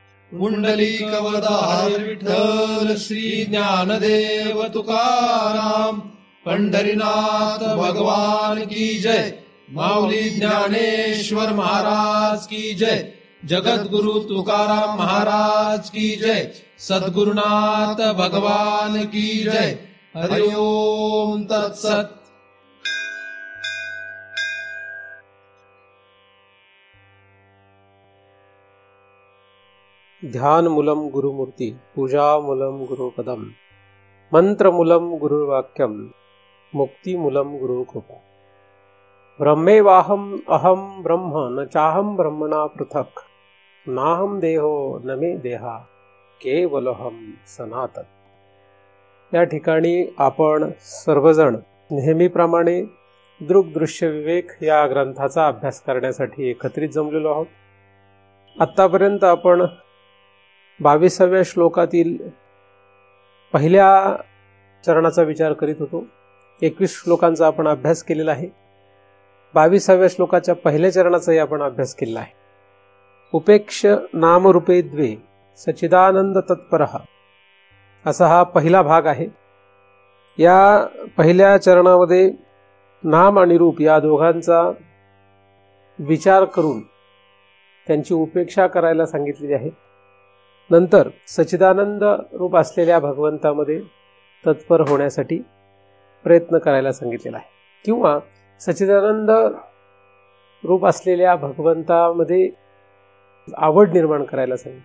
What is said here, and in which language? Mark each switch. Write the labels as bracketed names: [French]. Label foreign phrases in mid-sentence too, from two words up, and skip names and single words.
[Hindi] पुंडलिकवरदार विठ्ठल श्री ज्ञानदेव तुकाराम, पंढरीनाथ भगवान की जय, माऊली ज्ञानेश्वर महाराज की जय, जगद्गुरु तुकाराम महाराज की जय, सद्गुरुनाथ भगवान की जय। [Sanskrit] हरि ओम तत्सत। ध्यानमूलं गुरुमूर्ति, पूजामूलं गुरुपदम, मंत्रमूलं गुरुवाक्यम, मुक्तिमूलं गुरुकृपा। ब्रह्मेवाहम अहम ब्रह्म न चाहम ब्रह्मणा पृथक, नाहम देहो न मे देहा, केवलहम सनातन। [Marathi] या ठिकाणी आपण सर्वजण नेहमीप्रमाणे दृग्दृश्य विवेक या ग्रंथाचा अभ्यास करण्यासाठी एकत्रित जमलेलो आहोत। आतापर्यंत आपण 22व्या श्लोकातील पहिल्या चरणाचा विचार करीत होतो। 21 श्लोकांचा आपण अभ्यास केलेला आहे। 22व्या श्लोकाच्या पहिल्या चरणाचाही आपण अभ्यास केलेला आहे। [Sanskrit] उपेक्ष नामरूपे द्वे सच्चिदानंद तत्परः, [Marathi] असा हा पहिला भाग आहे। या पहिल्या चरणामध्ये नाम आणि रूप या दोघांचा विचार करून त्यांची उपेक्षा करायला सांगितलेली आहे। नंतर सच्चिदानंद रूप असलेल्या भगवंतामध्ये तत्पर होण्यासाठी प्रयत्न करायला सांगितलेला आहे, किंवा सच्चिदानंद रूप असलेल्या भगवंतामध्ये आवड निर्माण करायला सांगितले।